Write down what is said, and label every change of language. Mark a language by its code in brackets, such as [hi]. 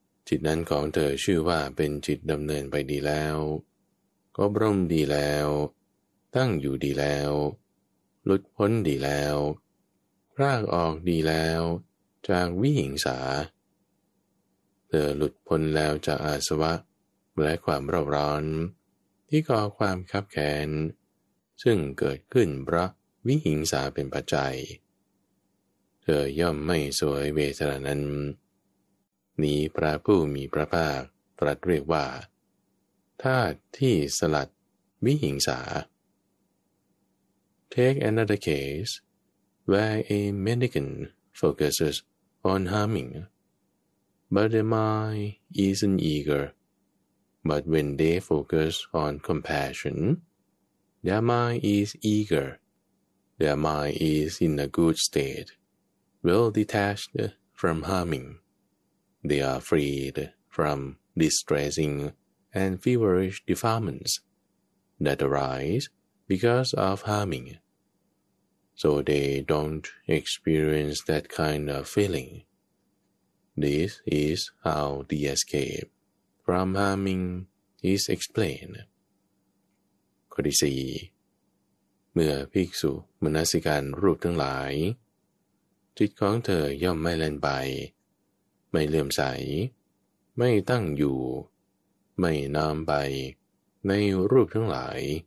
[th] จิตนั้นของเธอชื่อว่าเป็นจิตดำเนินไปดีแล้วก็บรมดีแล้วตั้งอยู่ดีแล้วหลุดพ้นดีแล้วรากออกดีแล้วจากวิหิงสาเธอหลุดพ้นแล้วจากอาสวะและความเร่าร้อนที่ก่อความขับแค้นซึ่งเกิดขึ้นเพราะวิหิงสาเป็นปัจจัยเธอย่อมไม่สวยเวทนานั้น นี้พระผู้มีพระภาคตรัสเรียกว่าธาตุที่สลัดวิหิงสา [en] Take another case where a mendicant focuses on harming, but the mind isn't eager. But when they focus on compassion, their mind is eager. Their mind is in a good state, well detached from harming. They are freed from distressing and feverish defilements that arise because of harming. So they don't experience that kind of feeling. This is how the escape from harming is explained. [th] ข้อที่สี่เมื่อภิกษุมนสิการรูปทั้งหลายจิตของเธอย่อมไม่แล่นไปไม่เลื่อมใสไม่ตั้งอยู่ไม่น้อมไปในรูปทั้งหลาย